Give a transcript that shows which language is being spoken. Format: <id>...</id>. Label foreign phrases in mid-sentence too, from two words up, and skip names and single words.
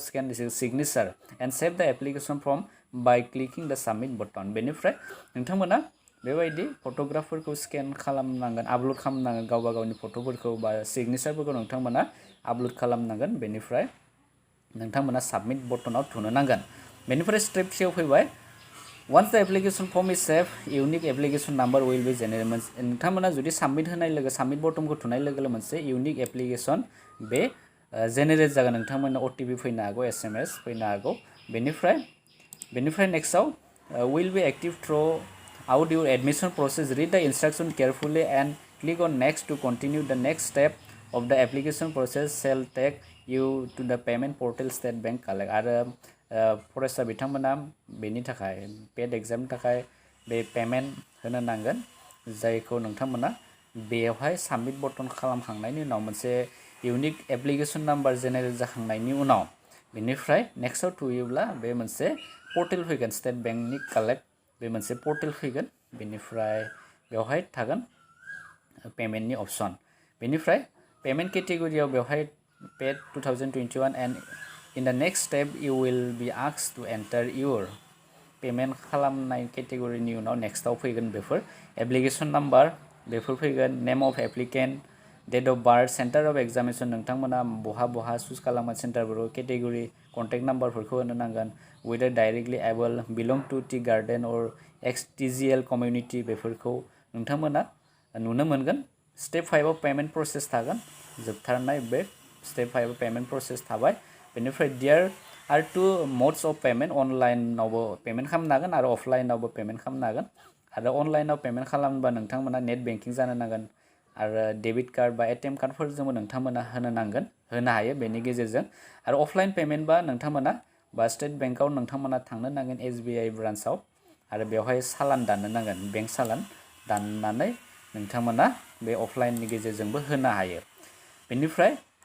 <en>scan signature and save the application form by clicking the submit button</en> <brx>बेनिफ्राय नोंथांमोना बेबायदि फट'ग्राफफोरखौ स्केन खालामनांगोन आपल'ड खालामनांगोन गावबा गावनि फट'फोरखौ बा सिगनेचारफोरखौ नोंथांमोना आपल'ड खालामनांगोन बेनिफ्राय नोंथांमोना</brx> <en>submit button</en> <brx>थुनो नांगोन बेनिफ्राय स्टेप 3आव फैबाय</brx> <en>once the application form is saved unique application number will be generated</en> <brx>नोंथांमोना जुदि साबमिट होनाय लोगो</brx> <en>submit button</en> <brx>थुनाय लोगो मोनसे</brx> <en>unique application</en> <brx>बे जेनेरेट जागोन नोंथांमोननो OTP फैनो हागौ SMS फैनो हागौ</brx> <en>बेनिफ्राय next will be active throughout your admission process read the instruction carefully and click on next to continue the next step of the application process shall take you to the payment portal state bank collect</en> <brx>आरो फरायसा बिथांमोना बेनि थाखाय पेड एग्जामनि थाखाय बे पेमेन्ट होनो नांगोन जायखौ नोंथांमोना बेवहाय साबमिट बटन खालामखांनायनि उनाव मोनसे</brx> <en>unique application number</en> <brx>जेनेरेट जाखांनायनि उनाव बेनिफ्राय नेक्स्टआव थुयोब्ला बे मोनसे पर्टेल फैगोन</brx> <en>State Bank collect</en> <brx>बे मोनसे पर्टेल फैगोन बेनिफ्राय बेवहाय थागोन</brx> <en>payment option</en> <brx>बेनिफ्राय</brx> <en>payment category</en> <brx>बेवहाय</brx> <en>paid 2021 and in the next step you will be asked to enter your payment</en> <brx>खालामनाय केटेगरिनि उनाव नेक्स्टआव फैगोन बेफोर एप्लिकेसन नाम्बार बेफोर फैगोन</brx> <en>name of applicant date of birth centre of examination</en> <brx>नोंथांमोना बहा चुज खालामगोन सेन्टारफोरखौ केटेगरि कन्टेक्ट नाम्बारफोरखौ होनो नांगोन</brx> <en>whether directly able belong to tea garden or XTGL community</en> <brx>बेफोरखौ नोंथांमोना नुनो मोनगोन स्टेप 5आव</brx> <en>payment process</en> <brx>थागोन जोबथारनाय बे स्टेप 5आव</brx> <en>payment process</en> <brx>थाबाय बेनिफ्राय</brx> <en>there are 2 modes of payment</en> <brx>अनलाइनावबो पेमेन्ट खालामनो हागोन आरो अफलाइनावबो पेमेन्ट खालामनो हागोन आरो अनलाइनाव पेमेन्ट खालामोबा नोंथांमोना</brx> <en>net banking</en> <brx>जानो नांगोन आरो</brx> <en>debit card</en> <brx>बा</brx> <en>ATM card</en> <brx>नोंथांमोना होनो हायो बेनि गेजेरजों आरो</brx> <en>offline payment</en> <brx>नोंथांमोना बा</brx> <en>State Bank</en> <brx>नोंथांमोना थांनो नांगोन SBI ब्रान्चआव आरो बेवहाय सालान दाननो नांगोन</brx> <en>bank challan</en> <brx>दाननानै नोंथांमोना बे अफलाइननि गेजेरजोंबो होनो हायो बेनिफ्राय</brx>